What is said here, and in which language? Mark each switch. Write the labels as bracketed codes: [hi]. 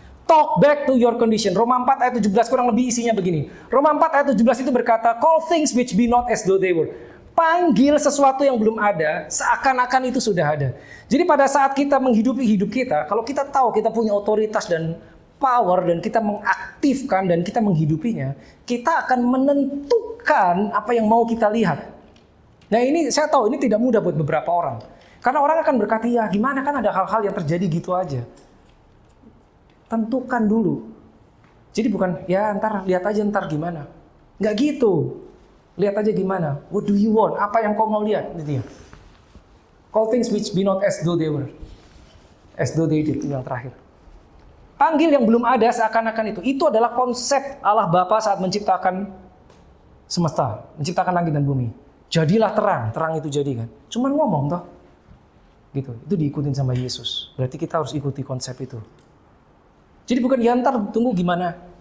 [en] Talk back to your condition. [id] Roma 4 ayat 17 kurang lebih isinya begini. Roma 4 ayat 17 itu berkata, [en] call things which be not as though they were. [id] Panggil sesuatu yang belum ada, seakan-akan itu sudah ada. Jadi pada saat kita menghidupi hidup kita, kalau kita tahu kita punya otoritas dan power, dan kita mengaktifkan dan kita menghidupinya, kita akan menentukan apa yang mau kita lihat. Nah ini saya tahu ini tidak mudah buat beberapa orang. Karena orang akan berkata, ya gimana kan ada hal-hal yang terjadi gitu aja. Tentukan dulu. Jadi bukan, ya lihat aja ntar gimana. Nggak gitu. Lihat aja gimana. [en] What do you want? [id] Apa yang kau mau lihat? Gitu ya. [en] Call things which be not as though they were. As though they did. [id] Itu yang terakhir. Panggil yang belum ada seakan-akan itu. Itu adalah konsep Allah Bapa saat menciptakan semesta. Menciptakan langit dan bumi. Jadilah terang. Terang itu jadi kan. Cuman ngomong toh. Gitu. Itu diikutin sama Yesus. Berarti kita harus ikuti konsep itu. Jadi bukan ya ntar tunggu gimana.